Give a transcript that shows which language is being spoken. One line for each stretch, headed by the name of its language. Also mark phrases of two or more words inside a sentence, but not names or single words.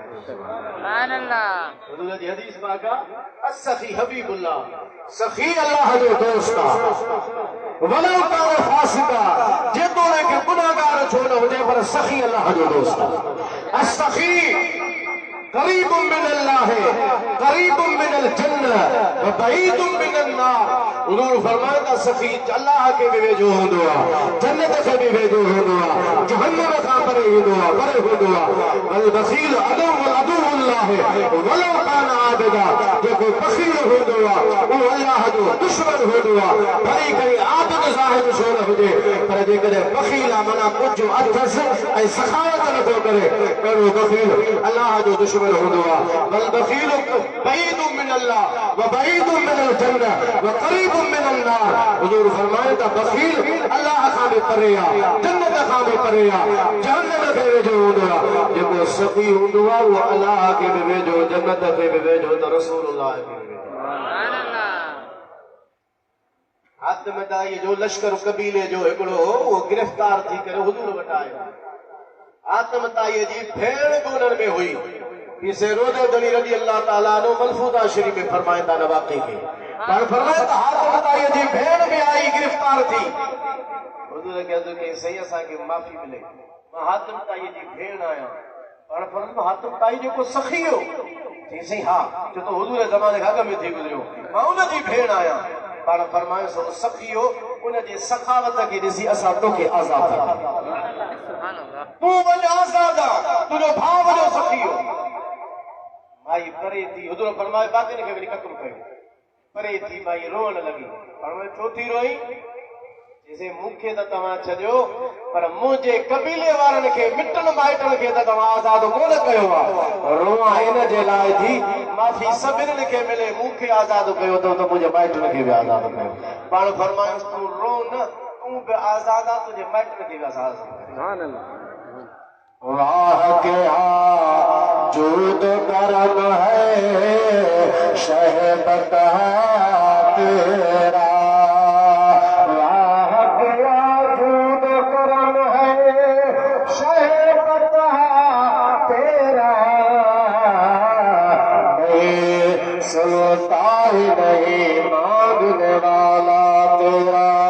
Arabic: سبحان الله.
Sindhi: हुज़ूर जी हदीस पाक आहे,
Arabic: السخي حبيب الله,
Sindhi: सखी अल्लाह जो दोस्त आहे।
Arabic: ولو كان فاسقا,
Sindhi: जेतोणीकि गुनाहगार छो न हुजे पर सखी अल्लाह जो दोस्त आहे।
Arabic: السخي قريب من الله، قريب من الجنة وبعيد من النار.
Sindhi: हुज़ूर फरमाया था सखी अल्लाह के भी वेझो हूंदो आहे, जन्नत के भी वेझो हूंदो आहे, जहन्नम खां परे हूंदो आहे, परे हूंदो आहे।
Arabic: والبخيل عدو الله ولو كان عابدا,
Sindhi: जेको बखील हूंदो आहे उहो अल्लाह जो दुश्मन हूंदो आहे, भली करे आबिद ज़ाहिद छो न हुजे। पर जेकॾहिं बखील आहे माना कुझु अथसि ऐं सखावत नथो करे, अहिड़ो बखील अल्लाह जो दुश्मन हूंदो आहे।
Arabic: والبخيل بعيد من الله وبعيد من الجنة وقريب من النار.
Sindhi: हुज़ूर फरमाए था बखील अल्लाह खां बि परे आहे, जन्नत खां बि परे आहे, जहन्नम खे वेझो हूंदो आहे। जेको सखी हूंदो आहे उहो अल्लाह खे बि वेझो, जन्नत खे बि वेझो, त रसूलुल्लाह खे बि वेझो।
Arabic: سبحان الله.
Sindhi: हातिम दाई जो लश्कर कबीले जो हिकिड़ो उहो गिरफ़्तार थी करे हुज़ूर वटि आयो। हातिम ताईअ जी भेण बि उन्हनि में हुई। पीसे रोज़े
Arabic: رضي الله تعالى عنه
Sindhi: मलफूज़ा शरीफ़ में फरमाइनि था न वाक़ई खे, पर फरमाए त हातिम ताईअ जी भेण बि आई गिरफ़्तार थी। हुज़ूर खे अर्ज़ु कई सही असांखे माफ़ी मिले, मां हातिम ताईअ जी भेण आहियां, पाण फर्ज़ हथ ताई जेको सखी हो चईं हा जो तो हुजूर ज़माने खां अॻ में थी गुज़रियो मां उन जी भेण आहियां पाण फरमायो सो सखी हो उन जे सखावत खे ॾिसी असां तोखे आज़ाद तूं वञ आज़ाद तुंहिंजो भाउ वॾो सखी हो माई परे थी हुजूर फरमायो बाक़ी खे वरी क़त्ल कयो परे थी माई रोअण लॻी फरमायो छो थी रोई जैसे मूंखे त तव्हां छॾियो पर मुंहिंजे कबीले वारनि खे मिटनि माइटनि खे त तव्हां आज़ाद कोन कयो आहे रोआ इन जे लाइ थी माफ़ी सभिनी खे मिले मूंखे आज़ाद कयो त मुंहिंजे माइटनि खे बि आज़ाद कयो पाण फरमायूं तूं रो न तूं बि आज़ाद आहे तुंहिंजे माइटनि खे बि आज़ाद
Urdu: راہ کے جود کرم ہے شہبت ہے تیرا نہیں مانگنے والا تیرا